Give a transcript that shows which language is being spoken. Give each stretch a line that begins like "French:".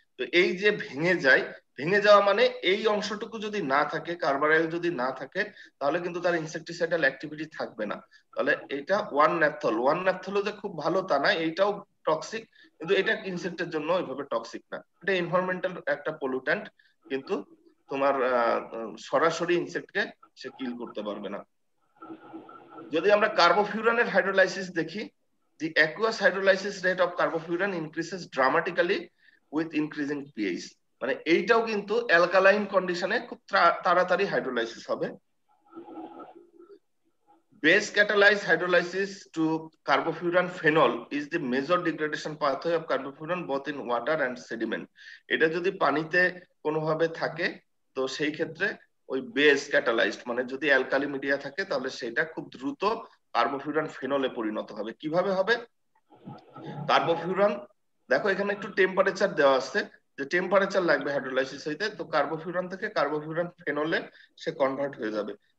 Bangla: তো এই যে ভেঙে যাওয়া মানে এই অংশটুকু যদি না থাকে, কার্বারাইল যদি না থাকে তাহলে কিন্তু তার ইনসেকটিসাইডাল অ্যাক্টিভিটি থাকবে না। তাহলে এটা 1 নাপথল যে খুব ভালো তা না, এইটাও টক্সিক, কিন্তু এটা ইনসেক্টের জন্য ওইভাবে টক্সিক না। এটা এনভায়রনমেন্টাল একটা পলিউট্যান্ট, কিন্তু তোমার সরাসরি ইনসেক্টকে সে কিল করতে পারবে না। যদি আমরা কার্বোফিউরানের হাইড্রোলাইসিস দেখি,
English: the aqueous hydrolysis rate of carbofuran increases dramatically with increasing pH।
Bangla: মানে এইটাও কিন্তু অ্যালকালাইন কন্ডিশনে খুব তাড়াতাড়ি হাইড্রোলাইসিস হবে।
English: Base catalyzed hydrolysis to carbofuran phenol is the major degradation pathway of carbofuran both in water and sediment।
Bangla: এটা যদি পানিতে কোনোভাবে থাকে তো সেই ক্ষেত্রে ওই বেস ক্যাটালাইজড মানে যদি অ্যালকালি মিডিয়া থাকে তাহলে সেটা খুব দ্রুত কার্বোফিউরান ফেনলে পরিণত হবে। কিভাবে হবে, কার্বোফিউরান দেখো এখানে একটু টেম্পারেচার দেওয়া আছে, যে টেম্পারেচার লাগবে হাইড্রোলাইসিস হইতে, তো কার্বোফিউরান থেকে কার্বোফিউরান ফেনলে সে কনভার্ট হয়ে যাবে।